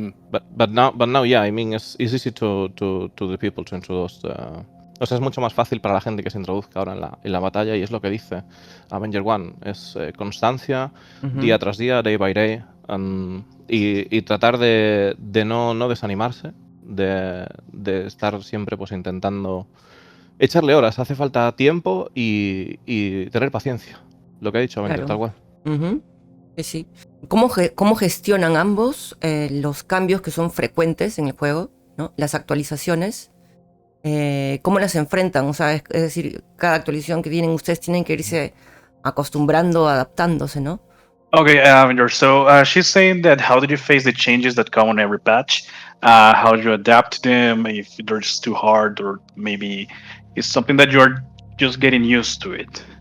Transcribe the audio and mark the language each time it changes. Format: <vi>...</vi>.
<en>But now, yeah, I mean, it's easy to the people to introduce.</en> <es>O sea, es mucho más fácil para la gente que se introduzca ahora en la batalla, y es lo que dice Avenger One. Es constancia, día tras día,</es> <en>day by day,</en> <es>y tratar de no desanimarse, de estar siempre pues intentando echarle horas. Hace falta tiempo y tener paciencia. Lo que ha dicho Avenger, Claro. tal cual. Ujú. Sí. ¿Cómo gestionan ambos los cambios que son frecuentes en el juego, ¿no? Las actualizaciones? ¿Cómo las enfrentan? O sea, es decir, cada actualización que vienen, ustedes tienen que irse acostumbrando, adaptándose, ¿no?</es> <en>Okay, Avenger. So she's saying that how did you face the changes that come on every patch? How do you adapt to them? If they're just too hard, or maybe it's something that you're just getting used to it.</en>